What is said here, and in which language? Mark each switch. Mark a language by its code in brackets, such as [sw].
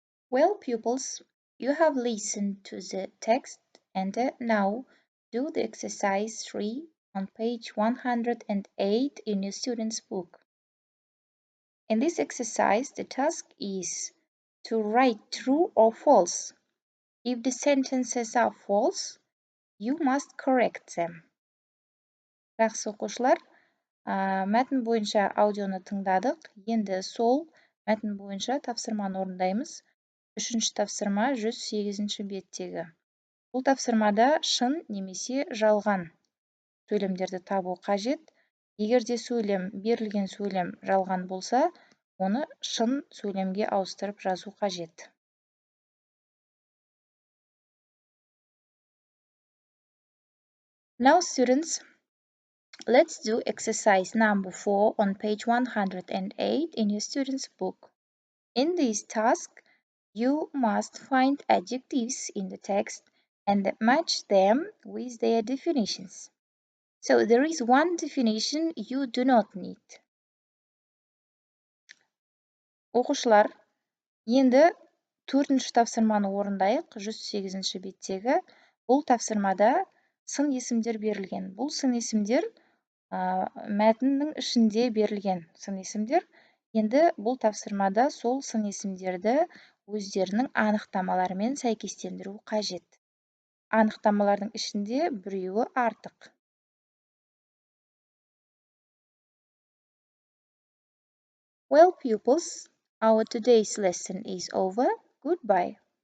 [en] Well, pupils, you have listened to the text and now do the exercise 3 on page 108 in your student's book. In this exercise, the task is to write true or false. If the sentences are false, you must correct them. [kk] Жақсы оқушылар, мәтін бойынша аудионы тыңдадық. Енді сол мәтін бойынша тапсырманы орындаймыз. Үшінші тапсырма 108-ші беттегі. Бұл тапсырмада шын немесе жалған сөйлемдерді табу қажет. Егер де берілген сөйлем жалған болса, оны шын сөйлемге ауыстырып жазу қажет. [en] Now, students, let's do exercise number 4 on page 108 in your student's book. In this task, you must find adjectives in the text and match them with their definitions. So there is one definition you do not need. [kk] Оқушылар, енді 4-ші тапсырманы орындайық. 108-ші беттегі. Бұл тапсырмада сын есімдер берілген. Бұл сын есімдер мәтіннің ішінде берілген сын есімдер. Енді бұл тапсырмада сол сын есімдерді өздерінің анықтамаларымен сәйкестендіру қажет. Анықтамалардың ішінде біреуі артық. [en] Well, pupils, our today's lesson is over. Goodbye.